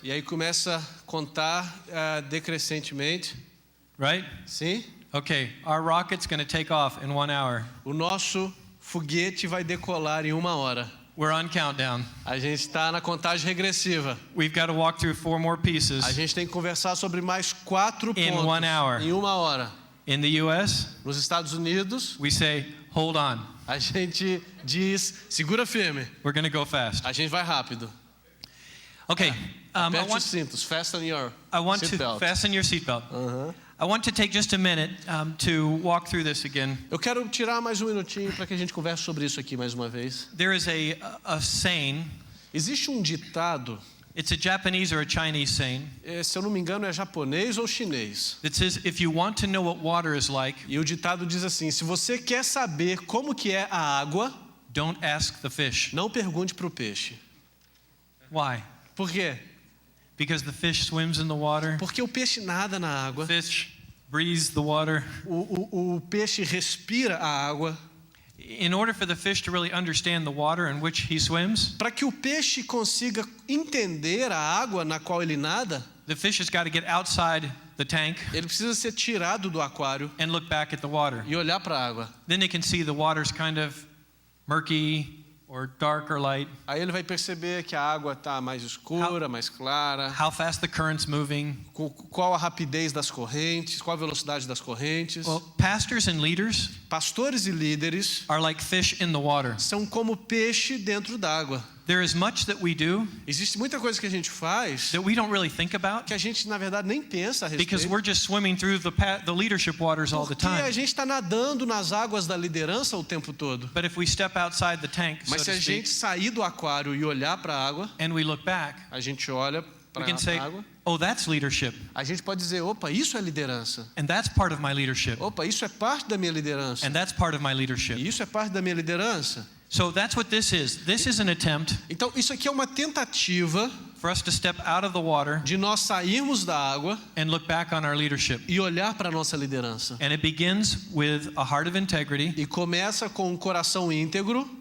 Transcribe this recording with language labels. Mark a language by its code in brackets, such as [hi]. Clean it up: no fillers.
[pt] E aí começa a contar decrescentemente. [en] Right? [pt] Sim? [en] Okay, our rocket's going to take off in 1 hour. [pt] O nosso foguete vai decolar em 1 hora. [en] We're on countdown. [pt] A gente está na contagem regressiva. [en] We've got to walk through 4 more pieces. [pt] A gente tem que conversar sobre mais 4 pontos [en] In 1 hour. [pt] em 1 hora. [en] In the US, [pt] Nos Estados Unidos, [en] we say, hold on. [pt] a gente diz, segura firme. [en] We're going to go fast. [pt] A gente vai rápido. [en] Okay, [pt] Aperte os cintos. [en] Fasten your seatbelt. fasten your seatbelt. I want to take just a minute to walk through this again. [pt] Eu quero tirar mais um minutinho para que a gente converse sobre isso aqui mais uma vez. [en] There is a saying. [pt] Existe um ditado. [en] It's a Japanese or a Chinese saying. [pt] Se eu não me engano é japonês ou chinês. [en] That says if you want to know what water is like. [pt] E o ditado diz assim: se você quer saber como que é a água, [en] don't ask the fish. [pt] Não pergunte para o peixe. [en] Why? [pt] Por quê? [en] Because the fish swims in the water. [pt] Porque o peixe nada na água. [en] Fish breathes the water. [pt] O peixe respira a água. [en] In order for the fish to really understand the water in which he swims, [pt] para que o peixe consiga entender a água na qual ele nada, [en] the fish has got to get outside the tank. [pt] Ele precisa ser tirado do aquário [en] and look back at the water. [pt] E olhar para a água. [en] Then they can see the water's kind of murky or dark or light. [pt] Aí ele vai perceber que a água está mais escura, mais clara. [en] How fast the current's moving. [pt] Qual a rapidez das correntes, qual a velocidade das correntes. [en] Well, pastors and leaders, [pt] pastores e líderes, [en] are like fish in the water. [pt] São como peixe dentro d'água. [en] There is much that we do. [pt] Existe muita coisa que a gente faz [en] that we don't really think about. [pt] Que a gente na verdade nem pensa a respeito. [en] Because we're just swimming through the leadership waters all the time. [pt] Porque a gente está nadando nas águas da liderança o tempo todo. [en] But if we step outside the tank, [pt] Mas se a gente sair do aquário e olhar para a água, [en] and we look back, [pt] a gente olha para a água. [en] Oh, that's leadership. [pt] A gente pode dizer, opa, isso é liderança. [en] And that's part of my leadership. [pt] Opa, isso é parte da minha liderança. [en] And that's part of my leadership. [pt] E isso é parte da minha liderança. [en] So that's what this is. This is an attempt. [pt] Então isso aqui é uma tentativa [en] for us to step out of the water [pt] de nós sairmos da água [en] and look back on our leadership. [pt] E olhar para a nossa liderança. [en] And it begins with a heart of integrity. [pt] E começa com um coração íntegro.